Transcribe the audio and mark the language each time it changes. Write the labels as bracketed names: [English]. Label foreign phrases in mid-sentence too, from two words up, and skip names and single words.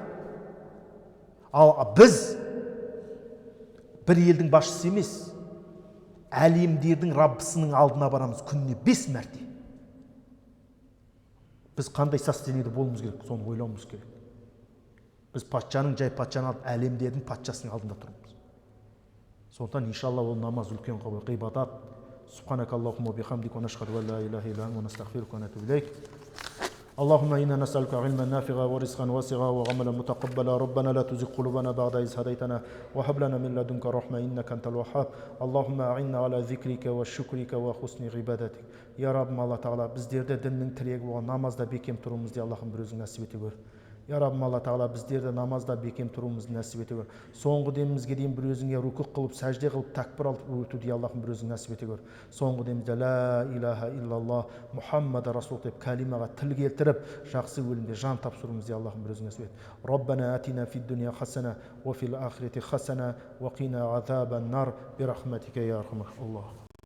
[Kazakh] Ал біз бір елдің басшысы емес, әлемдердің Раббысының алдына барамыз күніне 5 мәрте. Біз қандай состояниеде болуымыз керек, соны ойлауымыз керек. Біз патшаның жай патшаны алып, әлемдердің патшасының алдында тұрмыз. Сондықтан иншалла ол намаз үлкен ғибадат. [Arabic] سبحانك اللهم وبحمدك ونشهد أن لا إله إلا أنت ونستغفرك ونتوب إليك. اللهم إنا نسألك علما نافعا ورزقا واسعا وعملا متقبلا ربنا لا تزغ قلوبنا بعد إذ هديتنا وهب لنا من لدنك رحمة إنك أنت الوهاب اللهم أعنا على ذكرك وشكرك وحسن عبادتك يا رب الله تعالى [Kazakh] біздерді діннің тірегі болған намазда бекем тұруымызды Аллахым бір өзің нәсіп ете көр. Я Раббым Алла Тағала біздерді намазда бекем тұруымызды нәсіп ете көр. Соңғы демімізге дейін бір өзіңе рукук қылып, сәжде қылып, такбир алып өтуді Аллахым бір өзің нәсіп ете көр. Соңғы демімізде [Arabic] لا إله إلا الله محمد رسول [Kazakh] деп калимаға тіл келтіріп, жақсы өлімде жан тапсыруымызды Аллахым бір өзің нәсіп ет. [Arabic] ربنا آتنا في الدنيا حسنة وفي الآخرة حسنة وقنا عذاب النار برحمتك يا أرحم. [Kazakh] Аллах.